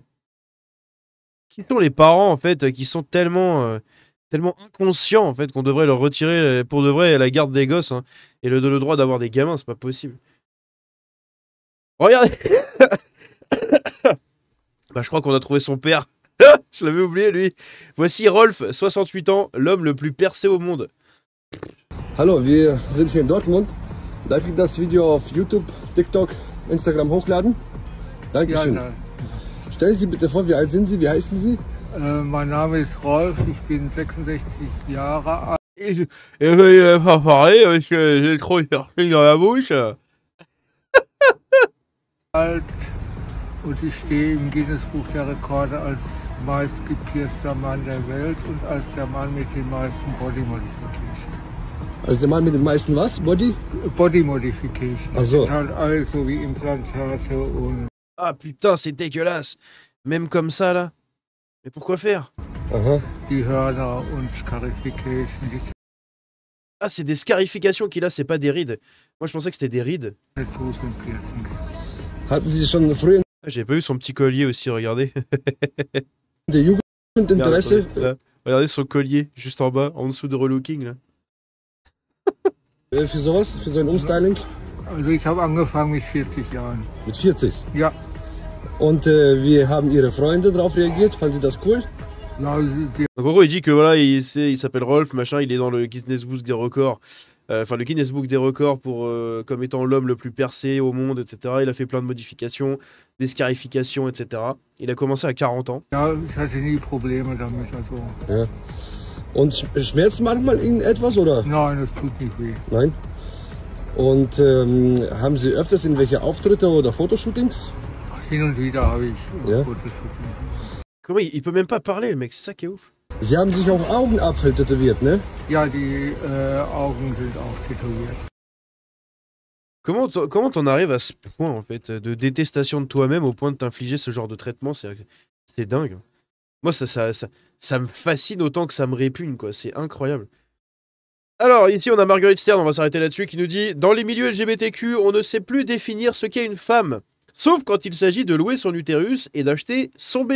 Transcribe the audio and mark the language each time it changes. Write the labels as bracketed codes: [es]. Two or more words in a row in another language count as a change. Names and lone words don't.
[fr] Qui sont les parents, en fait, qui sont tellement inconscients, en fait, qu'on devrait leur retirer, pour de vrai, la garde des gosses, hein, et le droit d'avoir des gamins, c'est pas possible. Regardez. Bah, je crois qu'on a trouvé son père. Je l'avais oublié, lui. Voici Rolf, 68 ans, l'homme le plus percé au monde. [de] Hallo, wir sind hier in Dortmund. Darf ich das Video auf YouTube, TikTok, Instagram hochladen? Dankeschön. Ja, Stellen Sie sich bitte vor, wie alt sind Sie? Wie heißen Sie? Mein Name ist Rolf, ich bin 66 Jahre alt. [fr] Il va pas parler parce que j'ai trop cherché dans la bouche. [de] Und ich stehe im Guinness-Buch der Rekorde als meistgepierster Mann der Welt und als der Mann mit den meisten [en] Body Modification. [de] Also der Mann mit den meisten was? Body? [en] Body Modification. [de] Ach so. Das sind halt alles so wie Implantate und... [fr] Ah putain, c'est dégueulasse. Même comme ça, là. Mais pourquoi faire? Aha. [de] Die Hörner und Scarification. Die [fr] Ah, c'est des scarifications qu'il a, c'est pas des rides. Moi, je pensais que c'était des rides. [de] Tattoos und Piercings. Hatten Sie schon früher [fr] Ah, j'ai pas eu son petit collier aussi, regardez. [de] in der Jugend Interesse? [fr] Regardez, là. Regardez son collier, juste en bas, en dessous de Relooking, là. [de] Für sowas? Für so ein Umstyling? Also ich habe angefangen mit 40 Jahren. Mit 40? Ja. Und wie haben Ihre Freunde darauf reagiert? Fanden Sie das cool? Ja, die [fr] Donc en gros, il dit que voilà, il s'appelle Rolf, machin, il est dans le Guinness Book des records. Enfin, le Guinness Book des records pour, comme étant l'homme le plus percé au monde, etc. Il a fait plein de modifications, des scarifications, etc. Il a commencé à 40 ans. [de] Ja, ich hatte nie Probleme damit. Also. Ja. Und schmerzt manchmal Ihnen etwas, oder? Nein, das tut nicht weh. Nein. Und haben Sie öfters irgendwelche Auftritte oder Fotoshootings? Hin und wieder habe ich Ja. Fotoshooting. [fr] Comment il peut même pas parler, le mec, c'est ça qui est ouf. [de] Sie haben sich auch Augenapfel tätowiert, ne? Ja, die Augen sind auch tätowiert. [fr] Comment t'en arrives à ce point, en fait, de détestation de toi-même au point de t'infliger ce genre de traitement? C'est dingue. Moi, ça me fascine autant que ça me répugne, quoi. C'est incroyable. Alors, ici, on a Marguerite Stern, on va s'arrêter là-dessus, qui nous dit « Dans les milieux LGBTQ, on ne sait plus définir ce qu'est une femme, sauf quand il s'agit de louer son utérus et d'acheter son bébé.